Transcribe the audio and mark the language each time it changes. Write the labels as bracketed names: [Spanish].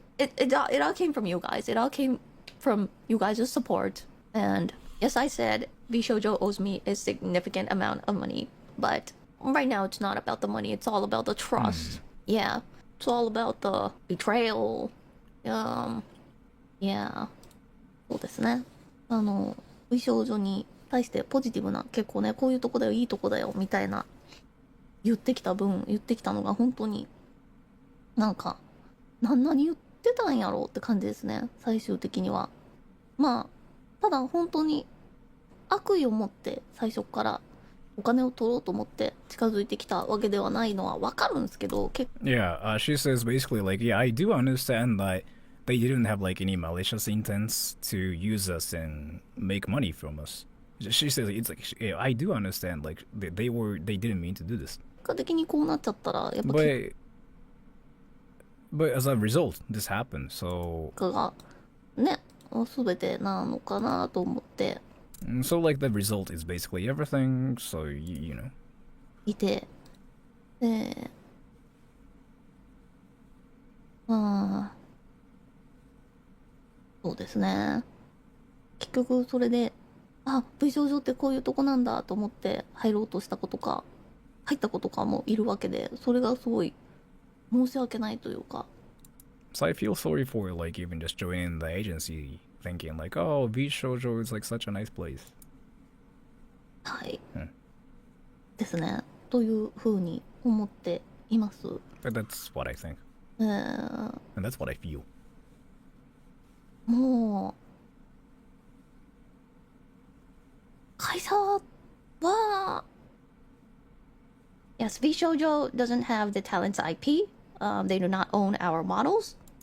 [English] It all came from you guys. It all came from you guys' support. And yes, I said VShojo owes me a significant amount of money, but right now it's not about the money. It's all about the trust. Yeah, it's all about the betrayal. [Japanese] Yeah. そうですね。 VShojo に対してポジティブな結構ね、こういうとこだよ、いいとこだよみたいな言ってきたのが本当になんか何言ってたんやろうって感じですね、最終的には。まあただ本当に悪意を持って最初からお金を取ろうと思って近づいてきたわけではないのはわかるんですけど、 [English] Yeah, she says basically like, yeah, I do understand that they didn't have like any malicious intents to use us and make money from us. She says it's like, yeah, I do understand like they didn't mean to do this. [Japanese] 結果的にこうなっちゃったらやっぱ [English] But as a result, this happened, so [Japanese] 結果がね全てなのかなと思って。 [English] So like the result is basically everything, so you know. [Japanese] いて、まあそうですね。結局それでVShojoってこういうとこなんだと思って入ろうとした子とか入った子とかもいるわけで、それがすごい申し訳ないというか。 [English] So I feel sorry for like even just joining the agency, thinking like, oh, VShojo is like such a nice place. [Japanese] はい。 Hmm. ですね。というふうに思っています。 [English] But that's what I think, [Japanese] うん。 [English] and that's what I feel. [Japanese] もう会社は [English] Yes, VShojo doesn't have the talent's IP. They do not own our models.